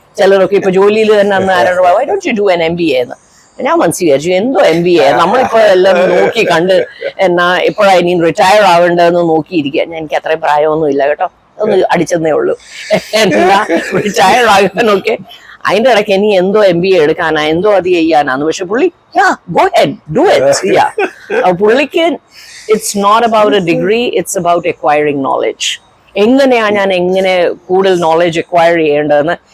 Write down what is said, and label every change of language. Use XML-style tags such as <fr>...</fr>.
<ml>ചിലരൊക്കെ ഇപ്പൊ ജോലിയിൽ തന്നെ അന്ന് ആരോട്</ml> <en>why don't you do an MBA</en> <ml>എന്ന് ഞാൻ മനസ്സിൽ വിചാരിച്ചു എന്തോ MBA നമ്മളിപ്പോ എല്ലാം നോക്കി കണ്ട് എന്നാ എപ്പോഴാ ഇനി റിട്ടയർ ആവേണ്ടതെന്ന് നോക്കിയിരിക്കുക. എനിക്ക് അത്രയും പ്രായമൊന്നും ഇല്ല കേട്ടോ, ഒന്ന് അടിച്ചെന്നേ ഉള്ളൂ. എന്നാ റിട്ടയർ ആകാനൊക്കെ അതിന്റെ ഇടയ്ക്ക് ഇനി എന്തോ MBA എടുക്കാനാ എന്തോ അത് ചെയ്യാനാന്ന്. പക്ഷെ പുള്ളി</ml> <en>go ahead do it.</en> <ml>പുള്ളിക്ക്</ml> <en>It's not about a degree, it's about acquiring knowledge.</en> <ml>എങ്ങനെയാ ഞാൻ എങ്ങനെ കൂടുതൽ നോളജ് അക്വയർ ചെയ്യേണ്ടതെന്ന്.</ml>